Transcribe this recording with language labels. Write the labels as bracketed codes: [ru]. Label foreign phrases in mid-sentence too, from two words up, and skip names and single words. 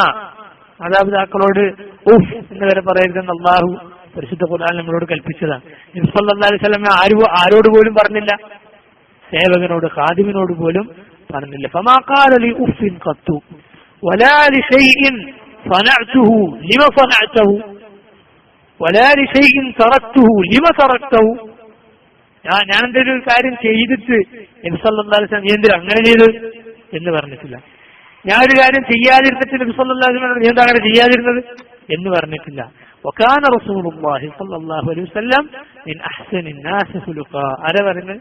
[ml] മാതാപിതാക്കളോട് ഉഫ് എന്ന് വരെ പറയരുതെന്ന് അല്ലാഹു പരിശുദ്ധ ഖുർആൻ നമ്മളോട് കൽപ്പിച്ചതാണ്. നബി [ar] صلى الله عليه وسلم [ml] ആരോട് പോലും പറഞ്ഞില്ല, സേവകനോട്, ഖാദിമിനോട് പോലും പറഞ്ഞില്ല. [ar] فما قال لي أف قط ولا لشيء صنعته لما صنعته ولا لشيء تركته لما تركته. [ml] ഞാൻ എന്തെങ്കിലും ഒരു കാര്യം ചെയ്തിട്ട് നബി [ar] صلى الله عليه وسلم [ml] നീ എന്തിനാ അങ്ങനെ ചെയ്ത് എന്ന് പറഞ്ഞിട്ടില്ല. ഞാൻ ഒരു കാര്യം ചെയ്യാതിരുന്നിട്ട് നബി [ar] صلى الله عليه وسلم [ml] നീ എന്താ അങ്ങനെ ചെയ്യാതിരുന്നത് എന്ന് പറഞ്ഞിട്ടില്ല. [ar] وكان رسول الله صلى الله عليه وسلم من أحسن الناس ഖുലുഖാ. [ml] ആരാ പറയുന്നത്?